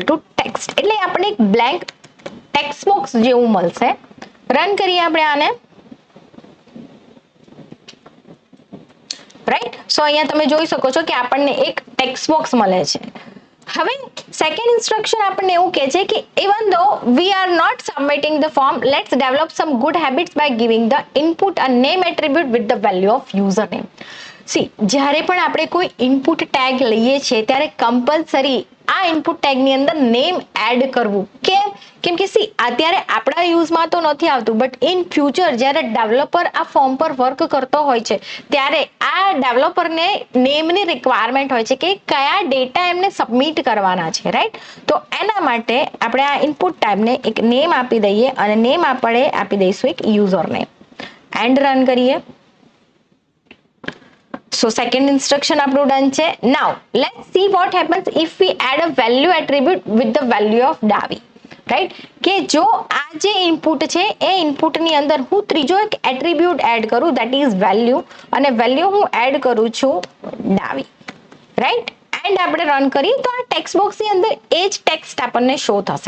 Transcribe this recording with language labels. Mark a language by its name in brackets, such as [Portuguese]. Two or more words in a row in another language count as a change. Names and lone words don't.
[Gujarati] એટલે આપણે એક [English] blank text box [Gujarati] જેવું મળશે. રન કરીએ આપણે આને. [English] right, so [Gujarati] અહીંયા તમે જોઈ શકો છો કે આપણને એક [English] text box [Gujarati] મળે છે. [English] હવે second instruction [Gujarati] આપણને એવું કહે છે કે [English] even though we are not submitting the form, let's develop some good habits by giving the input a name attribute with the value of username. [Gujarati] સી, જ્યારે પણ આપણે કોઈ [English] input tag [Gujarati] લઈએ છીએ ત્યારે કમ્પલસરી આ [English] input tag [Gujarati] અંદર નેમ એડ કરવું. કેમ કે સી અત્યારે આપણા યુઝમાં તો નથી આવતું, [English] but in future [Gujarati] જ્યારે ડેવલપર આ ફોર્મ પર વર્ક કરતો હોય છે ત્યારે આ ડેવલપરને નેમની રિક્વાયરમેન્ટ હોય છે કે કયા ડેટા એમને સબમિટ કરવાના છે. રાઈટ, તો એના માટે આપણે આ [English] input type [Gujarati] એક નેમ આપી દઈએ અને નેમ આપણે આપી દઈશું એક [English] user name. and run [Gujarati] કરીએ. [English] So second instruction [Gujarati] આપણું ડન છે. [English] Now let's see what happens if we add a value attribute with the value of ડાવી. [Gujarati] રાઈટ, કે જો આ જે ઇનપુટ છે એ ઇનપુટની અંદર હું ત્રીજો એક એટ્રીબ્યુટ એડ કરું, [English] that is value, [Gujarati] અને વેલ્યુ હું એડ કરું છું ડાવી. [English] right, and [Gujarati] આપણે રન કરીએ તો આ [English] text box [Gujarati] અંદર એ જ ટેક્સ્ટ આપણને શો થશે.